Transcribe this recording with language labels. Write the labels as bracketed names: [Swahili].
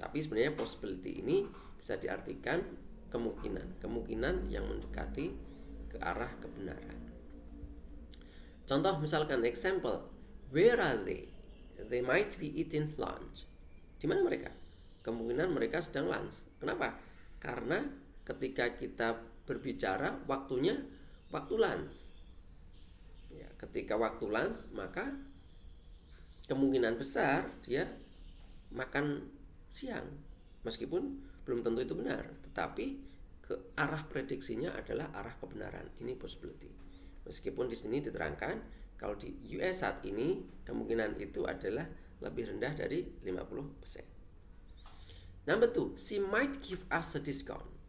[Indonesian] Tapi sebenarnya possibility ini bisa diartikan kemungkinan yang mendekati ke arah kebenaran. Contoh misalkan [English] example, where are they? They might be eating lunch. [Indonesian] Di mana mereka? Kemungkinan mereka sedang lunch. Kenapa? Karena ketika kita berbicara waktunya waktu lunch. Ya, ketika waktu lunch, maka kemungkinan besar dia makan siang. Meskipun belum tentu itu benar, tetapi ke arah prediksinya adalah arah kebenaran. Ini possibility. Meskipun di sini diterangkan kalau di US saat ini kemungkinan itu adalah lebih rendah dari 50%. [English] Number 2, she might give us a discount.